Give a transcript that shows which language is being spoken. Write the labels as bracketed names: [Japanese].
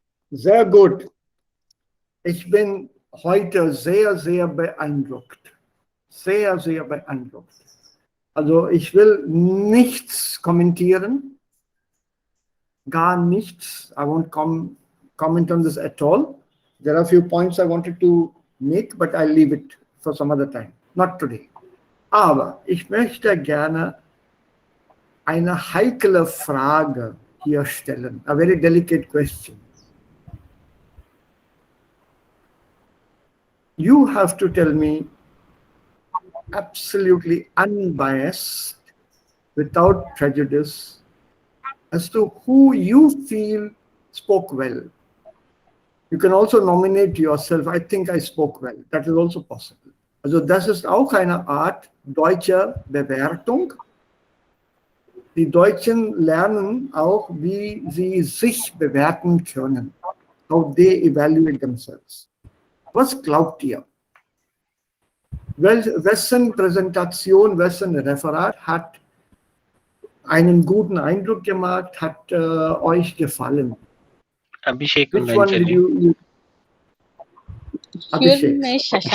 [German] Sehr gut. Ich bin heute sehr beeindruckt. Sehr beeindruckt. Also ich will nichts kommentieren. Gar nichts. [English] I won't comment on this at all. There are a few points I wanted to make, but I'll leave it for some other time. Not today. [German] Aber ich möchte gerne eine heikle Frage hier stellen. [English] A very delicate question. You have to tell me absolutely unbiased, without prejudice, as to who you feel spoke well. You can also nominate yourself. I think I spoke well. That is also possible. [German] Also das ist auch eine Art deutscher Bewertung. Die Deutschen lernen auch, wie sie sich bewerten können. [English] How they evaluate themselves. [German] Was glaubt ihr? Wessen Präsentation, wessen Referat hat einen guten Eindruck gemacht, hat euch gefallen? Abhishek und [English] Which one did [German] Anjali. [English] you Abhishek.